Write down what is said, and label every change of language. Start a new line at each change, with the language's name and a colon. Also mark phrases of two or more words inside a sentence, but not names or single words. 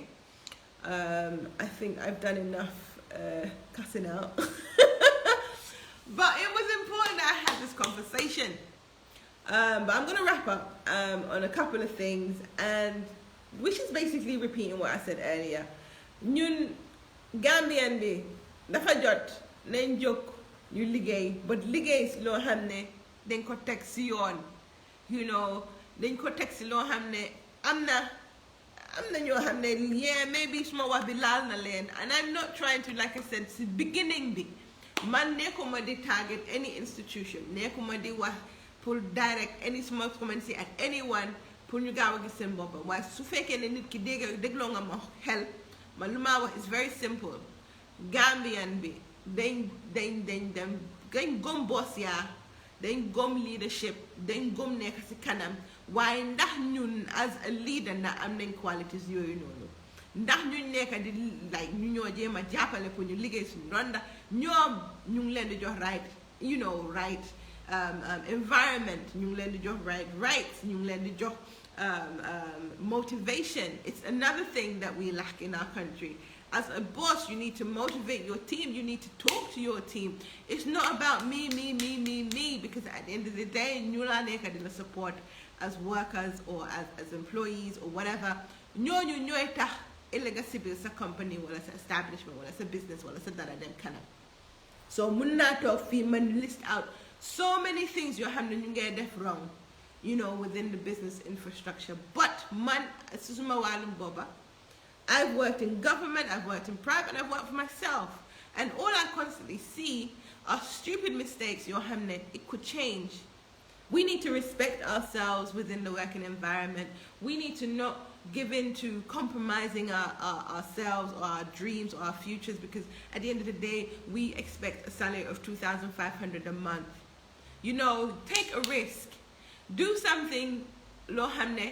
English: I think I've done enough cussing out. But it was important that I had this conversation. But I'm going to wrap up on a couple of things, and which is basically repeating what I said earlier.
Wolof: Ñun Gambian bi dafa jot nañ jóg ñu liggéey, but liggéey si loo xam ne dañ ko teg si yoon, dañ ko teg si loo xam ne am na ñoo xam ne
English: yeah maybe
Wolof: suma wax bi laal na leen,
English: and I'm not trying to, like I said
Wolof: si beginning bi man nekkuma di
English: target any institution,
Wolof: nekkuma di wax pour
English: direct any small comments at anyone
Wolof: pour ñu gaaw a gis seen boppam, waaye su fekkee ne nit ki dégloo nga ma xel man lu ma wax
English: is very simple.
Wolof: Gambian bi dañ gom boss yaa, dañ gom leadership, dañ gom nekk ci kanam, waaye ndax ñun
English: as a leader
Wolof: ndax am nañ qualities yooyu noonu, ndax ñu nekk di like ñu ñoo jéem a jàppale pour ñu liggéey suñu ron, ndax ñoom ñu ngi leen di jox
English: right right environment,
Wolof: ñu ngi leen di jox
English: right rights,
Wolof: ñu ngi leen di jox motivation.
English: It's another thing that we lack in our country. As a boss, you need to motivate your team. You need to talk to your team. It's not about me, because at the end of the day,
Wolof: ñu la nekk dina
English: support as workers or as employees or whatever.
Wolof: ñooñu ñooy tax ëllëg si biir sa company wala sa establishment wala sa business wala sa dara dem kanam. So mun naa toog fii man
English: list out so many things
Wolof: yoo xam ne ñu ngee def
English: wrong, within the business infrastructure.
Wolof: But man, si suma wàllum booba,
English: I've worked in government, I've worked in private, I've worked for myself. And all I constantly see are stupid mistakes,
Wolof: yoo xam ne it could change.
English: We need to respect ourselves within the working environment. We need to not give in to compromising ourselves or our dreams or our futures, because at the end of the day, we expect a salary of $2,500 a month. Take a risk. Do something,
Wolof: lo hamne.